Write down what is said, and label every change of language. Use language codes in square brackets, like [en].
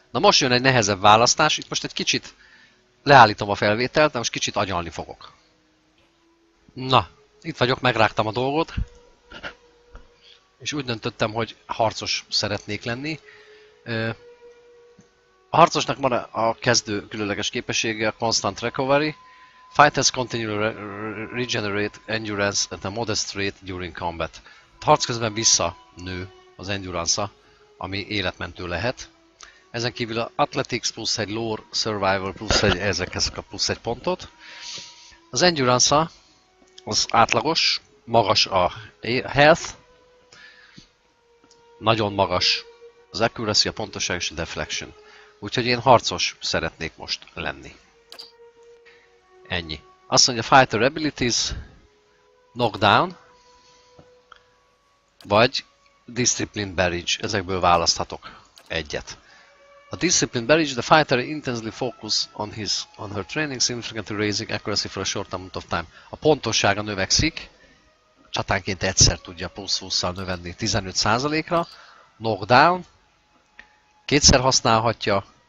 [hu] Na most jön egy nehezebb választás, itt most egy kicsit leállítom a felvételt, de most kicsit agyalni fogok. Na, itt vagyok, megrágtam a dolgot. És úgy döntöttem, hogy harcos szeretnék lenni. A harcosnak van a kezdő különleges képessége, a Constant Recovery. [en] Fighters continue regenerate endurance at a modest rate during combat. [hu] A harc közben visszanő az endurance-a, ami életmentő lehet. Ezen kívül a Athletics plusz egy Lore, Survival plusz egy, ezekhez kap plusz egy pontot. Az endurance az átlagos, magas a health, nagyon magas az accuracy, a pontosság és a deflection. Úgyhogy én harcos szeretnék most lenni. Ennyi. Azt mondja Fighter Abilities, Knockdown, vagy Discipline Barrage, ezekből választhatok egyet. [en] A Discipline Barrage, the fighter intensely focus on her training, significantly raising accuracy for a short amount of time. [hu] A pontossága növekszik, csatánként egyszer tudja plusz 20-szal növelni 15%-ra. Knockdown, kétszer használhatja.